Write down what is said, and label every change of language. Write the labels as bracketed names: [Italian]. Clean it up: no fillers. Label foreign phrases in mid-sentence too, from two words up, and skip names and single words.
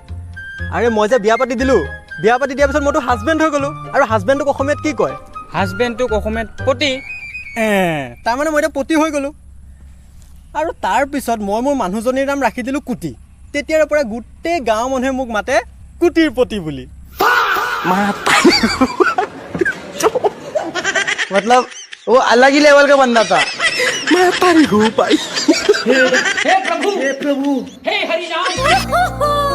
[Assamese] আৰে মই যে বিয়া পাতি দিলোঁ বিয়া পাতি দিয়াৰ পিছত মইতো হাজবেণ্ড হৈ গ'লোঁ আৰু হাজবেণ্ডটোক অসমীয়াত কি কয় হাজবেণ্ডটোক অসমীয়াত পতি তাৰমানে মই এতিয়া পতি হৈ গ'লোঁ আৰু তাৰপিছত মই মোৰ মানুহজনীৰ নাম ৰাখি দিলোঁ কুটি তেতিয়াৰ পৰা গোটেই গাঁৱৰ মানুহে মোক মাতে কুটিৰ পতি বুলি [Hindi] मतलब वो अलग ही लेवल का बंदा था हे प्रभु हे हरि राम